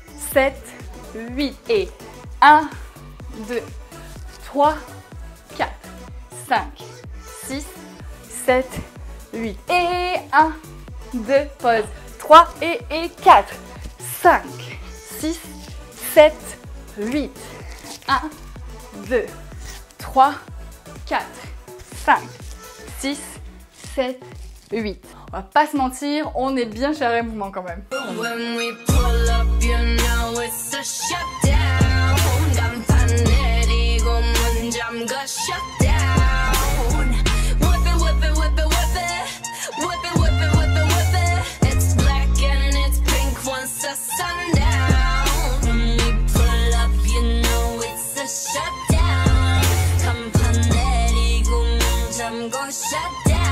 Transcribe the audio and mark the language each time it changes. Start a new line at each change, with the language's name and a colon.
French: 7, 8 et 1, 2, 3, 4, 5, 6, 7, 8 et 1, 2, pause, 3 et 4, 5, 6, 7, 8, 1, 2, 3, 4, 5, 6, 7, 8. On va pas se mentir, on est bien charré mouvement quand même.
English: When we pull up, you know it's a shutdown.
Korean: 간판내리고 문잠궈 shutdown.
English: Whip it, whip it, whip it, whip it. Whip it, whip it, whip it, whip it. It's black and it's pink once the sundown. When we pull up, you know it's a shutdown.
Korean: 간판내리고 문잠궈 shutdown.